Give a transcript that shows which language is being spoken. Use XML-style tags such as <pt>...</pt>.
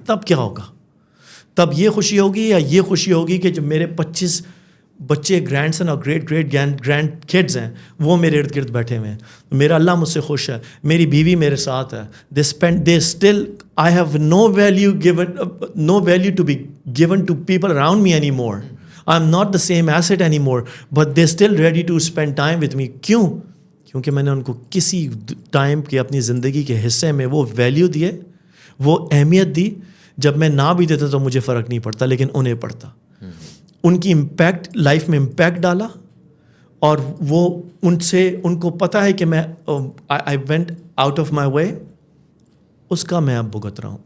<ur>تب کیا ہوگا؟ تب یہ خوشی ہوگی یا یہ خوشی ہوگی کہ جو میرے 25 بچے گرینڈ سن اور گریٹ گرینڈ کڈز ہیں وہ میرے ارد گرد بیٹھے ہوئے ہیں, میرا اللہ مجھ سے خوش ہے, میری بیوی میرے ساتھ ہے,</ur> <en>they still I have no value to be given to people around me anymore. I'm not the same asset anymore, but they're still ready to spend time with me.</en> <ur>کیوں؟ کیونکہ میں نے ان کو کسی ٹائم کے اپنی زندگی کے حصے میں وہ ویلیو دیے, وہ اہمیت دی. جب میں نہ بھی دیتا تو مجھے فرق نہیں پڑتا, لیکن انہیں پڑتا. ان کی امپیکٹ لائف میں امپیکٹ ڈالا, اور وہ ان کو پتہ ہے کہ میں</ur> <en>I went out of my way,</en> <ur>اس کا میں اب بھگت رہا ہوں.</ur>